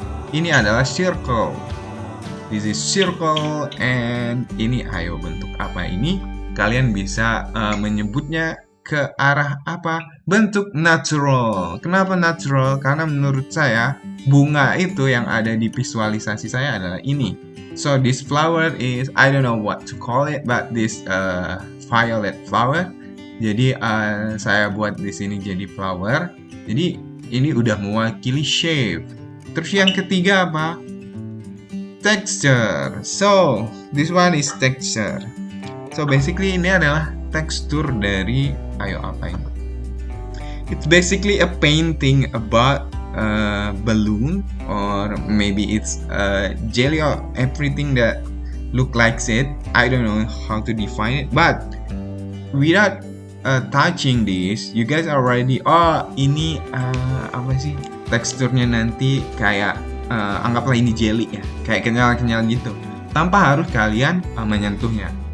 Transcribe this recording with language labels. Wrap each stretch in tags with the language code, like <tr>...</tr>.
<id>Ini adalah circle.</id> <en>This is circle, and</en> <id>ini ayo bentuk apa ini? Kalian bisa menyebutnya ke arah apa? Bentuk natural. Kenapa natural? Karena menurut saya bunga itu yang ada di visualisasi saya adalah ini.</id> <en>So this flower is, I don't know what to call it, but this violet flower.</en> <id>Jadi saya buat di sini jadi flower. Jadi ini udah mewakili shape. Terus yang ketiga apa? Texture.</id> <en>So this one is texture. So basically</en> <id>ini adalah tekstur dari ayo apa ini?</id> <en>It's basically a painting about balloon, or maybe it's jelly, or everything that look like it. I don't know how to define it, but without touching this, you guys already</en> <id>ini apa sih teksturnya nanti kayak anggaplah ini jelly ya, kayak kenyal-kenyal gitu, tanpa harus kalian menyentuhnya.</id>